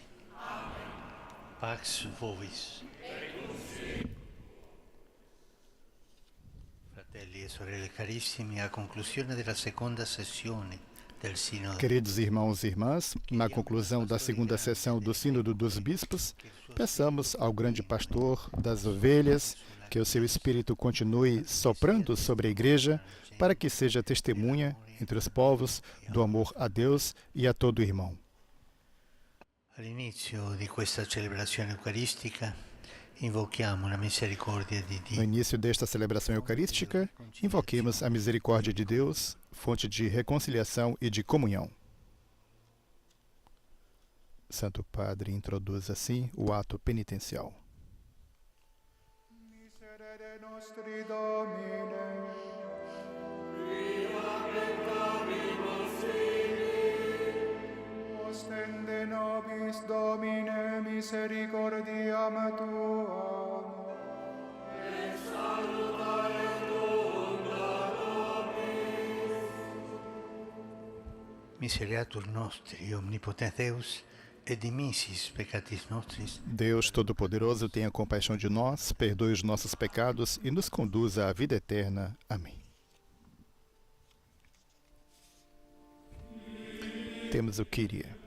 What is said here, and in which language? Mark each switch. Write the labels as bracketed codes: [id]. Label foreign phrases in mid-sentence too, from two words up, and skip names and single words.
[la] Amen. Pax vobis. [it] Fratelli e sorelle carissimi, a conclusione della seconda sessione del Sinodo. [pt] Queridos irmãos e irmãs, na conclusão da segunda sessão do Sínodo dos Bispos, peçamos ao grande pastor das ovelhas que o seu Espírito continue soprando sobre a Igreja para que seja testemunha entre os povos do amor a Deus e a todo irmão. [it] All'inizio di questa celebrazione eucaristica invochiamo la misericordia di Dio. [pt] No início desta celebração eucarística, invoquemos a misericórdia de Deus, fonte de reconciliação e de comunhão. Santo Padre introduz assim o ato penitencial. [la] Miserere nostri Domine, ostende nobis Domine misericordiam Tuam, et salutare Misereatur nostri, omnipotens Deus, et dimissis peccatis nostris. [pt] Deus Todo-Poderoso, tenha compaixão de nós, perdoe os nossos pecados e nos conduza à vida eterna. Amém. Temos o Kyrie.